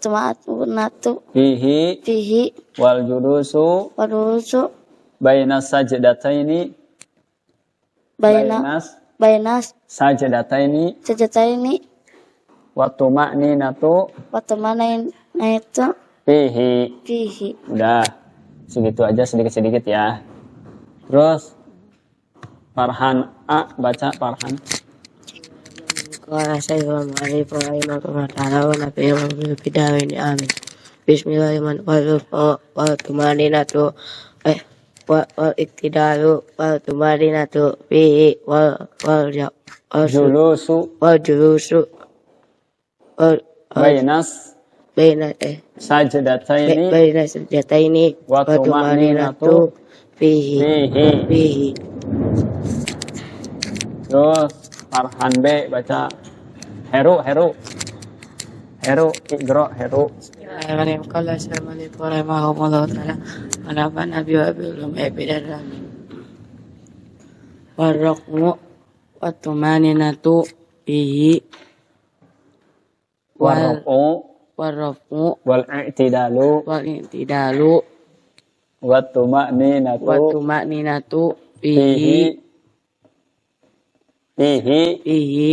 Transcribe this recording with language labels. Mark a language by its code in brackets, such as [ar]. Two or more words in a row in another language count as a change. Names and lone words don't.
[ar] فيه والجلوس بين السجدتين وقت مأنينة فيه. [id] Udah segitu aja sedikit-sedikit ya. Terus Farhan baca Farhan. [ar] قال سيد المؤلف رحمه الله تعالى ونفعنا به آمين. Bismillahirrahmanirrahim. والطمأنينة والاعتدال والطمأنينة فيه والجلوس بين السجدتين والطمأنينة فيه. [id] Terus Farhan B baca Heru Iqra Heru. [ar] بسم الله الرحمن الرحيم. قال سيد رحمه الله تعالى ونفعنا به وبعلومه في الدارين آمين. والطمأنينة فيه والرفع والاعتدال والطمأنينة فيه